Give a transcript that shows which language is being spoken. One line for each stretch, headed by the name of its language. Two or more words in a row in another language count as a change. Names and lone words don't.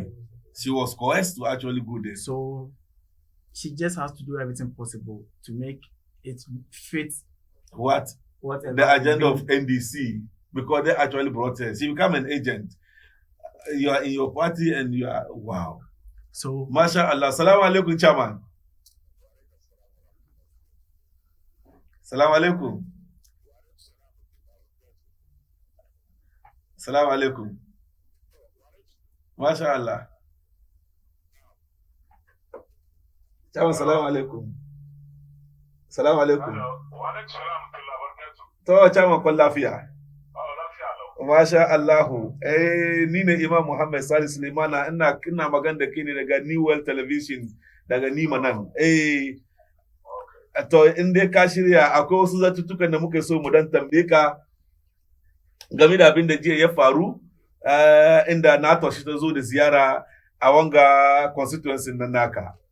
English: She was coerced to actually go there. So she just has to do everything possible to make it fit whatever the agenda of NDC, because they actually brought her. She become an agent. You are in your party and you are wow. So MashaAllah.
Arabic: السلام عليكم, chairman. السلام عليكم. السلام عليكم. MashaAllah. Chairman, السلام عليكم. سلام عليكم.
Hausa: To chama kon lafiya.
Arabic: ما شاء الله.
Hausa: Ni ne Imam Muhammad SULIEMANA ina magana da kai ne daga New World Television daga Nima nan. To in dai ka shirya akwai wasu zatuttukan da muke so mu dan tambaye ka game da abin da jiya ya faru inda NATO shi ta zo da ziyara a wanga constituency nan naka.